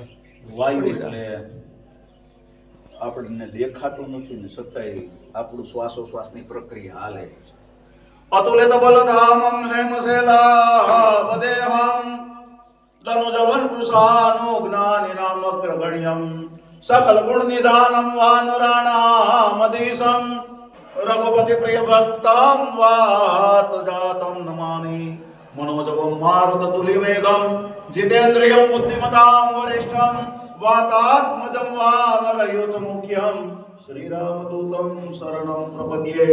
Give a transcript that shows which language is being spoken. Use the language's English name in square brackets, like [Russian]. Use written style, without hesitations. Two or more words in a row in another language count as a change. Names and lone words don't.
[Gujarati] વાયુ એટલે આપણને દેખાતું નથી ને છતાંય આપણું શ્વાસોશ્વાસની પ્રક્રિયા હાલે। [Sanskrit] અતુલિત બલધામં હેમશૈલાભદેહં તનુજવન કૃષાનો જ્ઞાનિનામ અગ્રગણ્યં सकल गुण निधानम वानुराणामधीशं रघुपति प्रिय भक्तं वात जातं नमामि। मनोजवं मारुततुल्यवेगं जितेन्द्रियं बुद्धिमतां वरिष्ठं वातात्मजं वानरयूथमुख्यं श्रीरामदूतं शरणं प्रपद्ये।